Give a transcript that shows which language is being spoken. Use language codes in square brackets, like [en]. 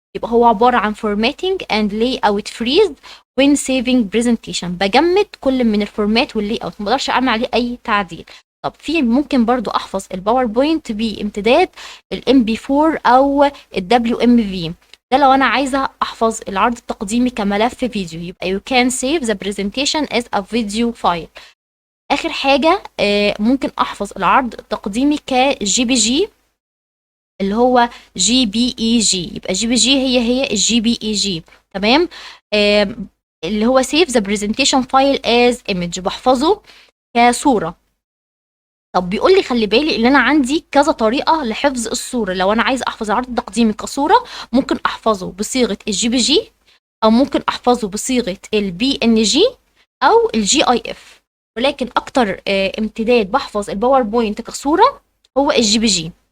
[ar] يبقى هو عباره عن [en] formatting and layout freeze when saving presentation. [ar] بجمد كل من الفورمات واللاي اوت، ما اقدرش اعمل عليه اي تعديل. طب في ممكن برضو احفظ الباوربوينت بامتداد MP4 او WMV. ده لو انا عايزه احفظ العرض التقديمي كملف فيديو، يبقى [en] you can save the presentation as a video file. [ar] اخر حاجه ممكن احفظ العرض التقديمي كJPG اللي هو JPEG. يبقى JPG هي الJPEG. تمام. اللي هو [en] save the presentation file as image، [ar] بحفظه كصوره. طب بيقول لي خلي بالي ان انا عندي كذا طريقه لحفظ الصوره. لو انا عايزه احفظ العرض التقديمي كصوره، ممكن احفظه بصيغه الJPG، او ممكن احفظه بصيغه الPNG او الGIF. ولكن اكتر امتداد بحفظ الباوربوينت كصوره هو الJPG.